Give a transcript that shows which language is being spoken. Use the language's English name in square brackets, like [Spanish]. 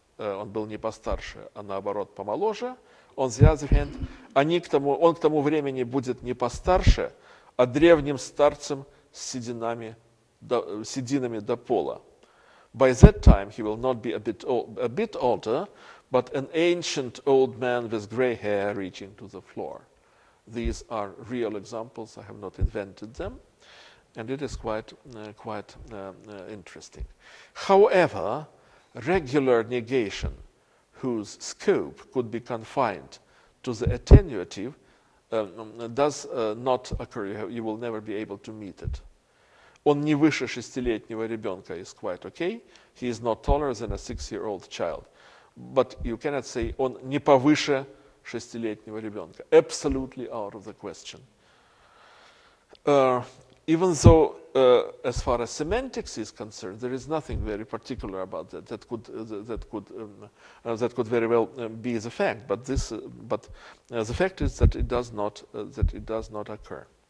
[Russian] Он был не постарше, а наоборот помоложе. [English] On the other hand, [Russian] он к тому времени будет не постарше, а древним старцем с сединами до пола. [English] By that time, he will not be a bit older, but an ancient old man with gray hair reaching to the floor. These are real examples. I have not invented them. And it is quite interesting. However, regular negation, whose scope could be confined to the attenuative, does not occur. You will never be able to meet it. [Russian] Он не выше 6-летнего ребенка [English] is quite okay. He is not taller than a 6-year-old child. But you cannot say [Russian] он не повыше 6-летнего ребенка. [English] Absolutely out of the question. Even though, as far as semantics is concerned, there is nothing very particular about that that could very well be the fact. But the fact is that it does not occur.